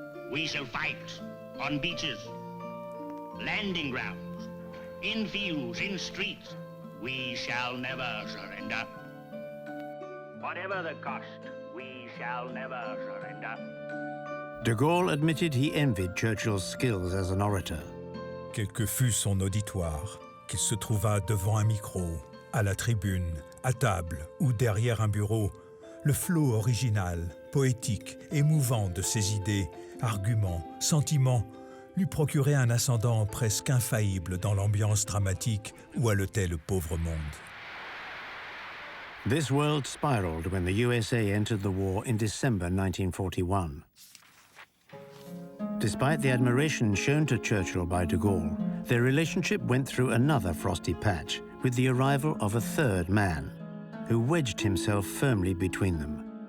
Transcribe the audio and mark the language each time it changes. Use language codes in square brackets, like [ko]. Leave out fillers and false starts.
[en] We shall fight on beaches, landing grounds, in fields, in streets. We shall never surrender. Whatever the cost, we shall never surrender. De Gaulle admitted he envied Churchill's skills as an orator. [fr] Quel que fût son auditoire, qu'il se trouvât devant un micro, à la tribune, à table ou derrière un bureau, le flot original, poétique, émouvant de ses idées, arguments, sentiments, lui procurait un ascendant presque infaillible dans l'ambiance dramatique où haletait le pauvre monde. [en] This world spiraled when the USA entered the war in December 1941. Despite the admiration shown to Churchill by de Gaulle, their relationship went through another frosty patch with the arrival of a third man, who wedged himself firmly between them.